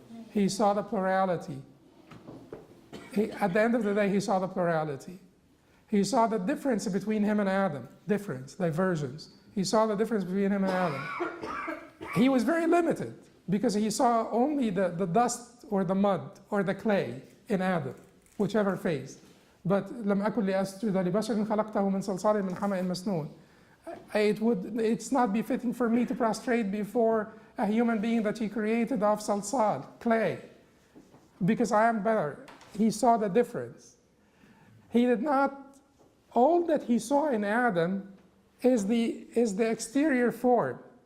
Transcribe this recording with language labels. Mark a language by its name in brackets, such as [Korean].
[English] He saw the plurality. At the end of the day, he saw the plurality. He saw the difference between him and Adam. Diversions. He saw the difference between him and Adam. He was very limited because he saw only the dust or the mud or the clay in Adam, whichever phase. [Arabic] But لم أكن لأسجد لبشر خلقته من صلصال من حمأ مسنون. [English] It's not befitting for me to prostrate before a human being that He created of salsal, clay, because I am better. He saw the difference. He did not. All that he saw in Adam is the exterior form.